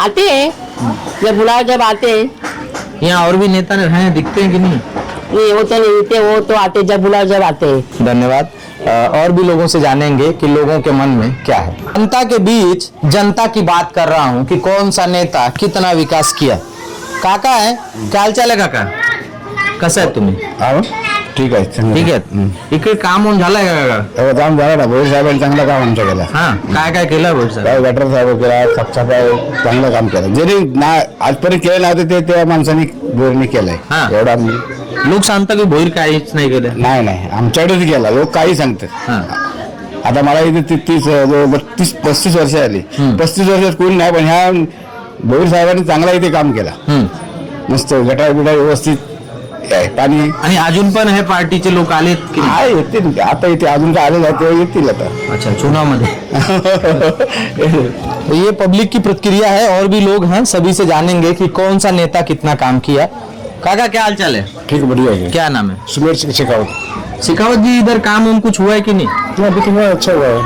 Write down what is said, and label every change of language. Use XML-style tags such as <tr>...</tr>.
<hi>आते हैं, जब बुलाओ जब आते हैं। यहाँ और भी नेता हैं, दिखते हैं कि नहीं? नहीं, वो तो नहीं दिखते, वो तो आते जब बुलाओ जब आते हैं। धन्यवाद। और भी लोगों से जानेंगे कि लोगों के मन में क्या है। जनता के बीच जनता की बात कर रहा हूँ कि कौन सा नेता कितना विकास किया। काका है, क्या हाल चाल आहे काका?</hi> <mr>कसं आहे तुम्ही? ठीक आहे ठीक आहे. इकडे काम होऊन झालंय का काका? काम झालं ना, भोईर साहेबांनी चांगलं काम आमचं केलं. हा, काय काय केलं बोल सर? काय गटर साहेब केला, साफसफाई चांगलं काम केलं. जरी ना आजपर्यंत केलं नव्हतं ते त्या माणसांनी भोईरने केलंय. हा. एवढा लोक सांगतात की भोईर काहीच नाही केलं. नाही आमच्याकडेच केला. लोक काही सांगतात. हा. आता मला इथे 35 वर्ष आली. 35 वर्षात कोणी नाही, पण ह्या भोईर साहेबांनी चांगला इथे काम केला. मस्त गटार बिटार व्यवस्थित आहे. पाणी आणि अजून पण हे पार्टीचे लोक आलेत की नाही? आहे, येतील आता इथे अजून काय आलेलं आहे ते येतील आता.</mr> <hi>अच्छा, चुनाव तो ये पब्लिक की प्रतिक्रिया है और भी लोग हैं, सभी से जानेंगे कि कौन सा नेता कितना काम किया। काका क्या हाल चाल है? ठीक बढ़िया है. क्या नाम है? सुमेर शेखावत. शेखावत जी, इधर काम उम कुछ हुआ है कि नहीं? अभी तो बहुत अच्छा हुआ है.</hi>